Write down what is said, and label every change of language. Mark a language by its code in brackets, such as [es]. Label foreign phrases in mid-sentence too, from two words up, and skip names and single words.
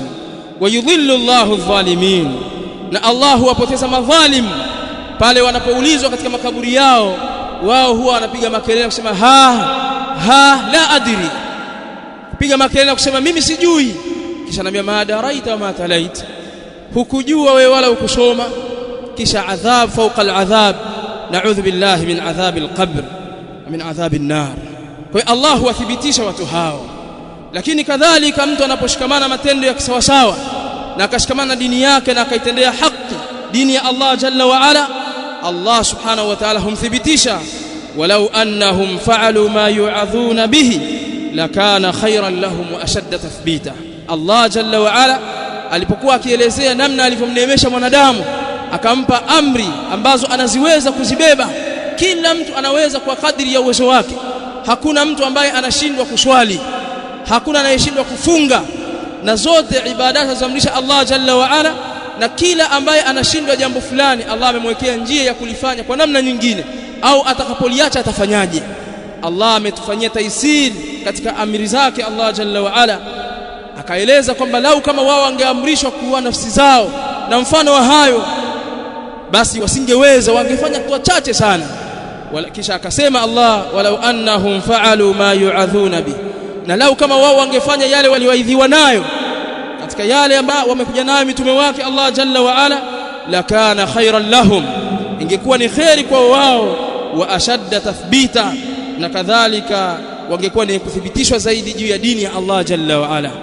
[ar] ويضل الله الظالمين, [sw] na Allah huwapoteza madhalim pale wanapoulizwa katika makaburi yao, wao huwa wanapiga makelele kusema [ar] ها لا أدري, [sw] kupiga makelele na kusema mimi sijui, kisha anambia [ar] ما دريت وما تليت, [sw] hukujua wewe wala ukusoma, kisha [ar] عذاب فوق العذاب. نعوذ بالله من عذاب القبر ومن عذاب النار. [sw] Kwa hiyo Allah huwathibitisha watu hao. Lakini kadhalika mtu anaposhikamana matendo ya kisawasawa na akashikamana dini yake na akaitendea haki dini ya Allah [ar] جل وعلا, [sw] Allah [ar] سبحانه وتعالى [sw] humthibitisha, [ar] ولو أنهم فعلوا ما يوعظون به لكان خيرا لهم وأشد تثبيتا. [sw] Allah [ar] جل وعلا [sw] alipokuwa akielezea namna alivyomneemesha mwanadamu akampa amri ambazo anaziweza kuzibeba, kila mtu anaweza kwa kadri ya uwezo wake. Hakuna mtu ambaye anashindwa kuswali, hakuna anayeshindwa kufunga, na zote ibada zamrisha Allah [ar] جل وعلا, [sw] na kila ambaye anashindwa jambo fulani Allah amemwekea njia ya kulifanya kwa namna nyingine, au atakapoliacha atafanyaje. Allah ametufanyia taisir katika amri zake Allah [ar] جل وعلا, [sw] akaeleza kwamba lau kama wao wangeamrishwa kuua nafsi zao na mfano wa hayo, basi wasingeweza, wangefanya kwa chache sana. Kisha akasema Allah, [ar] ولو أنهم فعلوا ما يوعظون به, [sw] na lau kama wao wangefanya yale walioaidhiwa nayo katika yale ambayo wamekuja nayo mitume wake Allah [ar] جل وعلا, لكان خيرا لهم, [sw] ingekuwa ni khairi kwa wao, [ar] وأشد تثبيتا, [sw] na kadhalika wangekuwa ni kuthibitishwa zaidi juu ya dini ya Allah [ar] جل وعلا.